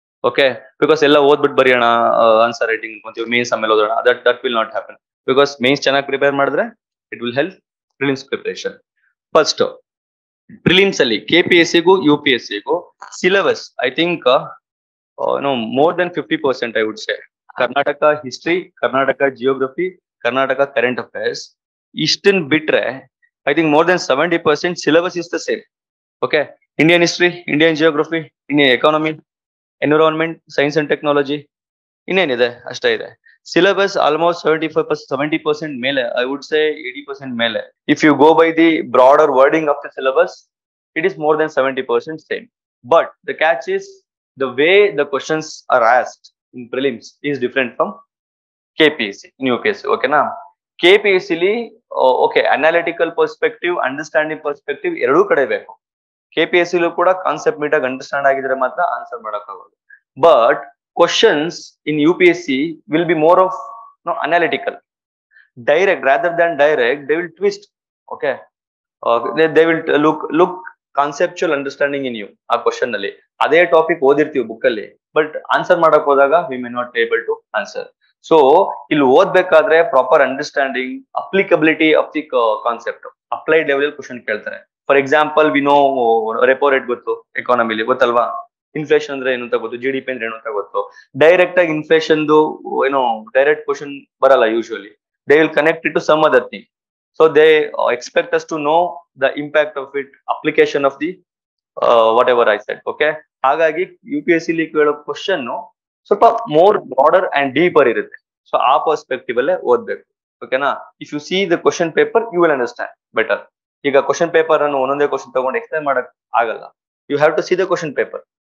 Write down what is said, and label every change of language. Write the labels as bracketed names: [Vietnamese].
[Kannada] Okay, because ಎಲ್ಲ ಓದ್ಬಿಟ್ಟು ಬರೆಯೋಣ answer writing ಅಂತೀವಿ, ಮೇನ್ಸ್ ಆಮೇಲೆ ಓದೋಣ, [English] That will not happen. Because [Kannada] mains ಚೆನ್ನಾಗಿ ಪ್ರಿಪೇರ್ ಮಾಡಿದ್ರೆ [English] It will help prelims preparation. First prelims ಅಲ್ಲಿ KPSCಗೂ UPSCಗೂ syllabus I think more than 50% I would say. Karnataka history, Karnataka geography, Karnataka current affairs. Eastern bitre, I think more than 70% syllabus is the same. Okay, Indian history, Indian geography, Indian economy, environment, science and technology. [Kannada] ಇನ್ನೇನಿದೆ ಅಷ್ಟೇ ಇದೆ. Syllabus almost 70% ಮೇಲೆ, [English] I would say [Kannada] 80% ಮೇಲೆ. [English] If you go by the broader wording of the syllabus, it is more than 70% same. But the catch is the way the questions are asked in prelims is different from KPSC in UPSC. Okay na, KPSC li okay, analytical perspective, understanding perspective [Kannada] ಎರಡೂ ಕಡೆ ಬೇಕು. KPSC ಲೂ ಕೂಡ concept ನೀಟಾಗಿ understand ಆಗಿದ್ರೆ ಮಾತ್ರ answer ಮಾಡಕ್ಕಾಗೋದು. [English] But questions in UPSC will be more of analytical, direct rather than direct. They will twist. Okay, they will look conceptual understanding in you. [Kannada] ಆ question ಅಲ್ಲಿ ಅದೇ ಟಾಪಿಕ್ ಓದಿರ್ತೀವಿ ಬುಕ್ ಅಲ್ಲಿ, but answer ಮಾಡಕ್ ಹೋದಾಗ [English] We may not able to answer. [Kannada] So ಇಲ್ಲಿ ಓದ್ಬೇಕಾದ್ರೆ proper understanding, applicability of the concept, applied level question ಕೇಳ್ತಾರೆ. For example we know repo rate ಗೊತ್ತು, ಎಕಾನಮಿಲಿ ಗೊತ್ತಲ್ವಾ, ಇನ್ಫ್ಲೇಷನ್ ಅಂದ್ರೆ ಏನು ಅಂತ ಗೊತ್ತು, GDP ಅಂದ್ರೆ ಏನು ಅಂತ ಗೊತ್ತು. ಡೈರೆಕ್ಟ್ ಆಗಿ ಇನ್ಫ್ಲೇಷನ್ ಡೈರೆಕ್ಟ್ ಕ್ವಶನ್ ಬರಲ್ಲ usually. [English] They will connect it to some other thing. So they expect us to know the impact of it, application of the whatever I said. [Kannada] Okay, ಹಾಗಾಗಿ UPSC li ಕೇಳೋ question ಸ್ವಲ್ಪ [English] more broader and deeper [Kannada] ಇರುತ್ತೆ. So ಆ perspective ಅಲ್ಲೇ ಓದ್ಬೇಕು. [English] ಓಕೆನಾ, if you see the question paper you will understand better. [Kannada] ಈಗ question paper ಅನ್ನು ಒಂದೊಂದೇ ಕ್ವಶನ್ ತಗೊಂಡು ಎಕ್ಸ್ಪ್ಲೈನ್ ಮಾಡಕ್ ಆಗಲ್ಲ. [English] You have to see the question paper.